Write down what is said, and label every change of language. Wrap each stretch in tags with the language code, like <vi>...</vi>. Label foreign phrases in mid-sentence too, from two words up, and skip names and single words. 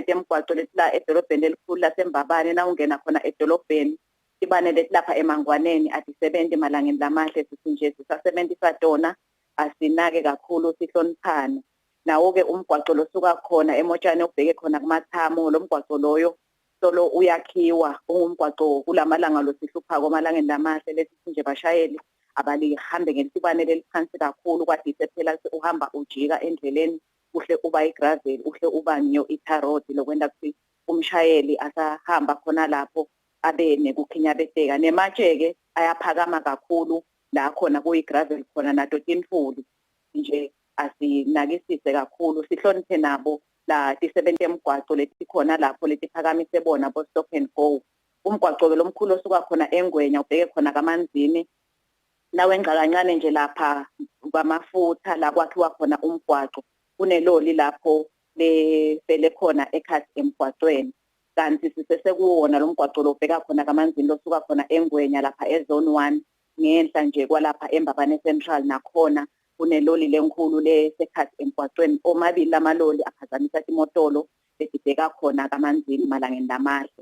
<ss>temgwaqo letila edolobheni elikhulu laseMbabane na ungena khona edolobheni tibane letilapha eMangwaneni atisebenzi malangeni lamahle sithi nje sisasebenzisa tona asinake kakhulu sihloniphane nawo ke umgwaqo losuka khona emotshane ubheke khona kumathamo lo mgwaqo loyo solo uyakhiwa ungumgwaqo kulamalanga losihlupha kwamalangeni lamahle lesithi nje bashayeli abalihambe ngesibane leliphansi kakhulu kwadise phela uhamba ujika endleleni uhle uba igravel uhle uba nyo itarot lokwenda kuthi umshayeli asahamba khona lapho abe nekukhinyabeteka nematshe ke ayaphakama kakhulu la khona kuyigravel khona nato tinfuli nje asinakisise kakhulu sihloniphe nabo la ti-70 emgwaco letikhona lapho letiphakamise bona bo</ss> <en>stop and go.</en> <ss>Umgwaco lo mkhulu osuka khona eNgwenya ubheke khona kaManzini nawenqa kancane nje lapha kwamafutha la kwakhiwa khona umgwaco kuneloli lapho lefele khona ekhasi emgwacweni kanti sisesekuwona lo mgwaco lo ubheka khona kaManzini losuka khona eNgwenya lapha ezone 1 ngenhla nje kwalapha eMbabane Central nakhona kuneloli lenkhulu lesekhathi emgwacweni omabili lamaloli aphazamisa imotolo lesibheka khona kaManzini malangeni lamahle.</ss>